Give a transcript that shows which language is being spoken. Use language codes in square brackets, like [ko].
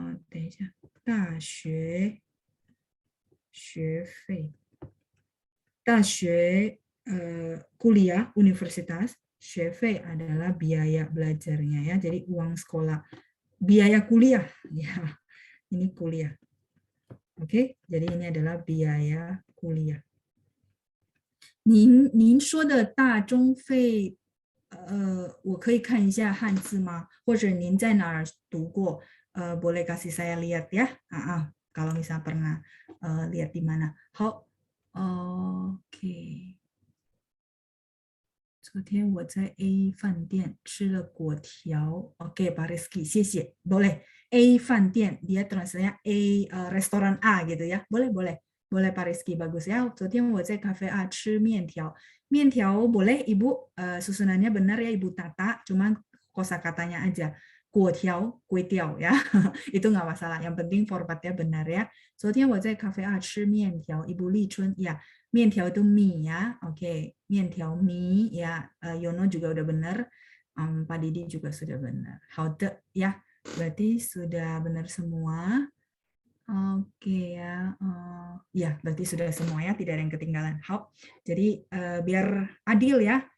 [zh] 等一下， [id] 大学学费，大学kuliah universitas, 学费 adalah biaya belajarnya ya, jadi uang sekolah, biaya kuliah ya. Ini kuliah. Oke, jadi ini adalah biaya kuliah. [zh] 您说的大中费，我可以看一下汉字吗？或者您在哪儿读过？ [id] boleh kasih saya lihat ya. Kalau misalnya pernah lihat di mana. [zh] 好 ，OK。昨天我在 A 饭店吃了粿条。 [id] Oke, Pak Rizky, 谢谢. Boleh. A 饭店, dia translate A restoran A gitu ya. Boleh, boleh. Boleh Pak Rizky, bagus ya. [zh] 昨天我在 cafe A 吃面条. [id] 面条 boleh Ibu, susunannya benar ya Ibu Tata, cuman kosakatanya aja. 粿条, kue tiao ya. Itu nggak masalah. Yang penting formatnya benar ya. [zh] 昨天我在 cafe A 吃面条. [id] Ibu Li Chun, ya. 面条 itu mie ya. Oke, 面条 mie ya. Yono juga udah benar. Pak Didi juga sudah benar. 好的 ya. Berarti sudah benar semua. Oke ya. Ya, berarti sudah semua ya, tidak ada yang ketinggalan. Jadi biar adil ya.